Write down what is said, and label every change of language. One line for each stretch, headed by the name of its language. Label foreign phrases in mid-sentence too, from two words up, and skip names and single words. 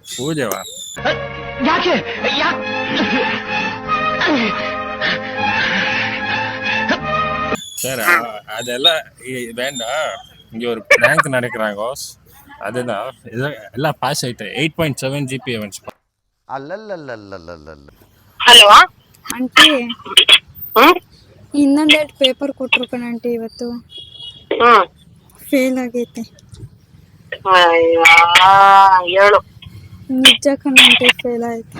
Tamil: பூஜைவா? சரி, அதெல்லாம் வேண்டாம். இங்க ஒரு பேங்க் நடக்கிறாங்க, அதுதான். எல்லாம் பாஸ் ஆயிட்டேன். 8.7 GPA வந்துச்சுப்பா.
Kannada: ಅಲ್ಲಲ್ಲಲ್ಲಲ್ಲಲ್ಲಲ್ಲ. ಹಲೋ ಆಂಟಿ, ಇನ್ನೊಂದೆರಡು ಪೇಪರ್ ಕೊಟ್ರು ಕಣ ಆಂಟಿ, ಇವತ್ತು ಫೇಲ್ ಆಗೈತೆ. ಹೇಳು. ನಿಜ ಕಣ ಆಂಟಿ, ಫೇಲ್ ಆಯ್ತು.